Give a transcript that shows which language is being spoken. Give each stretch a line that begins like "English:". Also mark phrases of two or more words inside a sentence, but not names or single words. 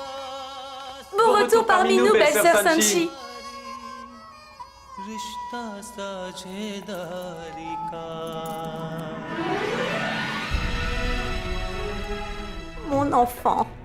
French: Bon retour parmi nous, belle-sœur Sanchi.
Hindi: रिश्ता साझेदारी का
French: Mon enfant.